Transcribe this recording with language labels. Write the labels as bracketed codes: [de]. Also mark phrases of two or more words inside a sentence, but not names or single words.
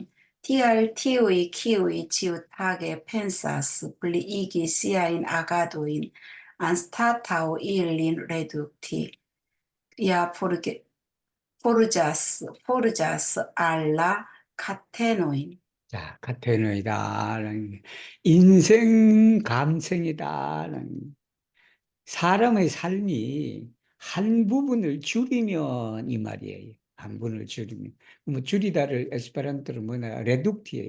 [eo] Tial tiuj, kiuj ĉiutage pensas pliigi siajn agadojn, anstataŭ ilin redukti, ja forĝas al la katenojn. [ko] 자, 카테노이다라는 인생 감생이다라는 사람의 삶이 한 부분을 줄이면 이 말이에요. 한 부분을 줄이면. 뭐 줄이다를 에스페란토로 뭐냐 레둑티예요.